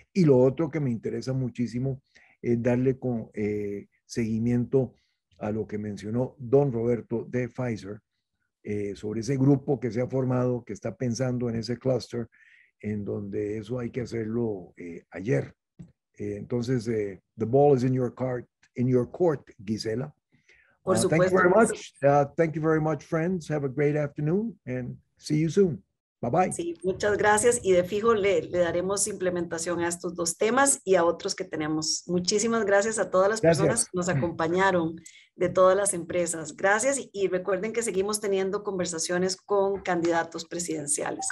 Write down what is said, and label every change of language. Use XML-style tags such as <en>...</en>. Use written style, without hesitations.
<es>Y lo otro que me interesa muchísimo es darle seguimiento a lo que mencionó don Roberto de Pfizer, sobre ese grupo que se ha formado, que está pensando en ese cluster, en donde eso hay que hacerlo ayer. Entonces,</es> <en>the ball is in your court, Gisela.</en> <es>Por supuesto.</es> <en>Thank you very much. Thank you very much, friends. Have a great afternoon and see you soon. Bye-bye.</en> <es>Sí, muchas gracias y de fijo le daremos implementación a estos 2 temas y a otros que tenemos. Muchísimas gracias a todas las personas que nos acompañaron de todas las empresas. Gracias y recuerden que seguimos teniendo conversaciones con candidatos presidenciales.</es>